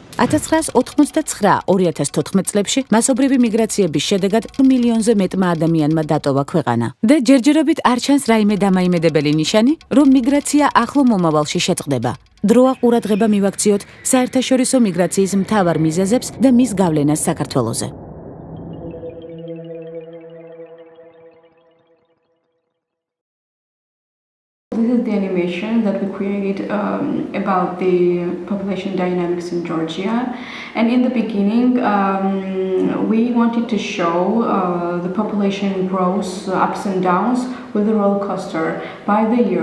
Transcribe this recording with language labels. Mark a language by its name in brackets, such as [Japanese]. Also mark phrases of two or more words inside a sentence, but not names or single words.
[Georgian] 1999-2014 წლებში მასობრივი მიგრაციების შედეგად მილიონზე მეტმა ადამიანმა დატოვა ქვეყანა. და ჯერჯერობით არ ჩანს რაიმე დამაიმედებელი ნიშანი, რომ მიგრაცია ახლო მომავალში შეწყდება. დროა ყურადღება მივაქციოთ საერთაშორისო მიგრაციის მთავარ მიზეზებს და მის გავლენას საქართველოზე. [English] This is the animation that we created about the population dynamics in Georgia. And in the beginning, we wanted to show the population growth ups and downs with a roller coaster by the year.